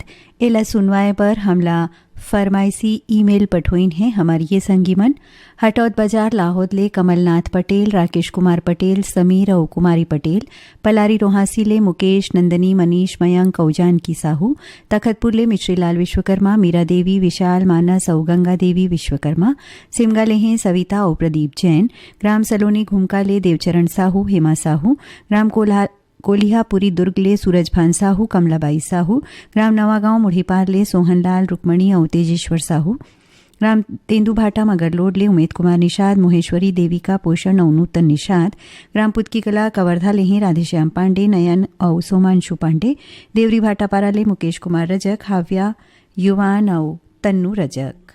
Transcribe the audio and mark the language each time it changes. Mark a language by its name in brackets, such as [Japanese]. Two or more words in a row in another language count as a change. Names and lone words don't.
[Chhattisgarhi] एला सुनवाए पर हमला फरमाइशी ईमेल पठोइन है हमारी ये संगीमन हटौद बाजार लाहौद ले कमलनाथ पटेल, राकेश कुमार पटेल, समीर और कुमारी पटेल, पलारी रोहासी ले मुकेश, नंदनी, मनीष, मयंक और जानकी साहू, तखतपुर ले मिश्रीलाल विश्वकर्मा, मीरा देवी, विशाल, मानस और गंगा देवी विश्वकर्मा, सिमगा ले हैं सविता और प्रदीप जैन, ग्राम सलोनी घुमका ले देवचरण साहू, हेमा साहू, ग्राम कोलिहापुरी दुर्ग ले सूरजभान साहू, कमलाबाई साहू, ग्राम नवागांव मुढ़ीपार ले सोहनलाल, रुक्मणी और तेजेश्वर साहू, ग्राम तेंदुभाटा मगरलोड ले उमेद कुमार निषाद, मोहेश्वरी देविका पोषण और नूतन निषाद, ग्राम पुतकी कला कवर्धा ले हैं राधेश्याम पांडे, नयन और सोमांशु पांडे, देवरी भाटापारा ले मुकेश कुमार रजक, हाव्या युवान और तन्नू रजक।